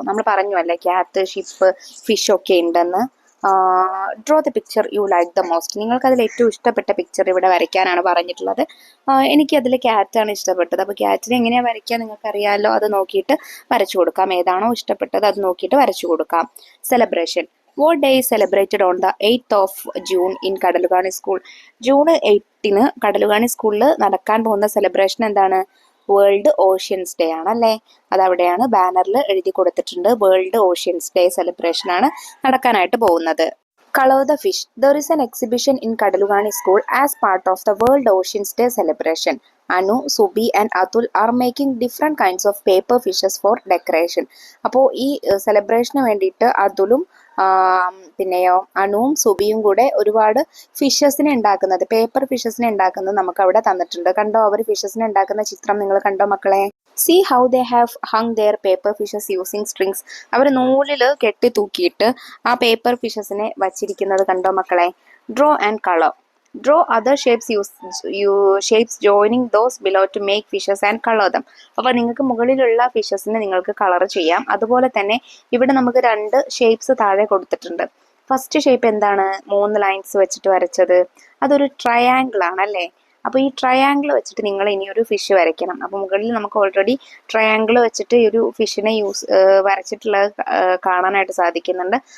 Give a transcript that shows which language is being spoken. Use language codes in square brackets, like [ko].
[ml] നമ്മൾ പറഞ്ഞു അല്ലേ, ക്യാറ്റ്, ഷിപ്പ്, ഫിഷ് ഒക്കെ ഉണ്ടെന്ന്. [en] Draw the picture you like the most. [ml] നിങ്ങൾക്ക് അതിൽ ഏറ്റവും ഇഷ്ടപ്പെട്ട പിക്ചർ ഇവിടെ വരയ്ക്കാനാണ് പറഞ്ഞിട്ടുള്ളത്. എനിക്ക് അതിൽ ക്യാറ്റാണ് ഇഷ്ടപ്പെട്ടത്. അപ്പോൾ ക്യാറ്റിനെ എങ്ങനെയാണ് വരയ്ക്കുക നിങ്ങൾക്ക് അറിയാമല്ലോ. അത് നോക്കിയിട്ട് വരച്ചു കൊടുക്കാം. ഏതാണോ ഇഷ്ടപ്പെട്ടത് അത് നോക്കിയിട്ട് വരച്ചു കൊടുക്കാം. Celebration. [en] What day is celebrated on the 8th of June in Kadalukani school? [ml] June 8 കടലുകാണി സ്കൂളിൽ നടക്കാൻ പോകുന്ന സെലിബ്രേഷൻ എന്താണ്? വേൾഡ് ഓഷ്യൻസ് ഡേ ആണല്ലേ? അതവിടെയാണ് ബാനറിൽ എഴുതി കൊടുത്തിട്ടുണ്ട്. വേൾഡ് ഓഷ്യൻസ് ഡേ സെലിബ്രേഷൻ ആണ് നടക്കാനായിട്ട് പോകുന്നത്. [en] Color the fish. There is an exhibition in Kadalugani School as part of the World Oceans Day celebration. Anu, Subi and Atul are making different kinds of paper fishes for decoration. [ml] അപ്പോൾ ഈ സെലിബ്രേഷന് വേണ്ടിയിട്ട് അതുലും പിന്നെയോ അനുവും സുബിയും കൂടെ ഒരുപാട് ഫിഷസിനെ ഉണ്ടാക്കുന്നത്, paper ഫിഷസിനെ ഉണ്ടാക്കുന്നത് നമുക്ക് അവിടെ തന്നിട്ടുണ്ട്. കണ്ടോ? അവർ ഫിഷസിനെ ഉണ്ടാക്കുന്ന ചിത്രം നിങ്ങൾ കണ്ടോ മക്കളെ? [en] See how they have hung their paper fishes using strings. [ml] അവർ നൂലിൽ കെട്ടി തൂക്കിയിട്ട് ആ പേപ്പർ ഫിഷസിനെ വച്ചിരിക്കുന്നത് കണ്ടോ മക്കളെ? [en] Draw and color. Draw other shapes shapes joining those below to make fishes and color them. [ml] അപ്പോൾ നിങ്ങൾക്ക് മുകളിലുള്ള ഫിഷസിനെ നിങ്ങൾക്ക് കളർ ചെയ്യാം. അതുപോലെ തന്നെ ഇവിടെ നമുക്ക് 2 ഷേപ്സ് താഴെ കൊടുത്തിട്ടുണ്ട്. ഫസ്റ്റ് ഷേപ്പ് എന്താണ്? 3 ലൈൻസ് വെച്ചിട്ട് വരച്ചത്. അതൊരു ട്രയാങ്കിൾ ആണ് അല്ലേ? അപ്പോൾ ഈ ട്രയാങ്കിൾ വെച്ചിട്ട് നിങ്ങൾ ഇനി ഒരു ഫിഷ് വരയ്ക്കണം. അപ്പോൾ മുകളിൽ നമുക്ക് ഓൾറെഡി ട്രയാങ്കിൾ വെച്ചിട്ട് ഈ ഒരു ഫിഷിനെ വരച്ചിട്ടുള്ളത് കാണാനായിട്ട് സാധിക്കുന്നുണ്ട്.